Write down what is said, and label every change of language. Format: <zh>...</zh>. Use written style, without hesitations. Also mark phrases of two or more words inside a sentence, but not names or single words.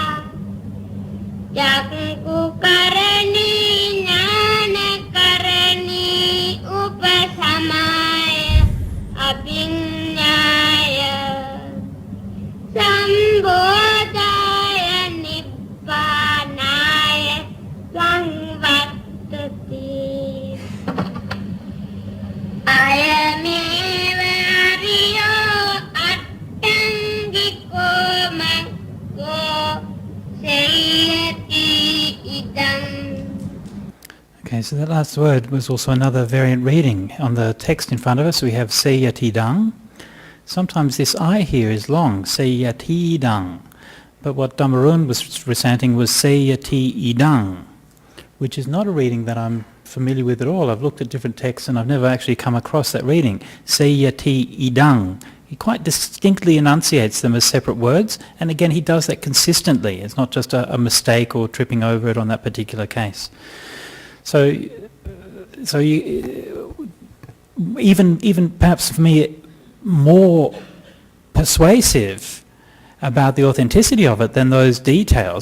<pi>cakku karani jnana karani upasamaya abhinyaya sambodhaya nibbānaya samvattati ayameva ariyo attangiko maggo seyati idam.</pi> <en>Okay, so that last word was also another variant reading. On the text in front of us we have seyatidang. Sometimes this I here is long, seyatidang. But what Dhammaruwan was reciting was seyati-idang, which is not a reading that I'm familiar with at all. I've looked at different texts and I've never actually come across that reading. Seyati-idang. He quite distinctly enunciates them as separate words, and again he does that consistently. It's not just a mistake or tripping over it on that particular case. So you, even perhaps for me more persuasive about the authenticity of it than those details.</en>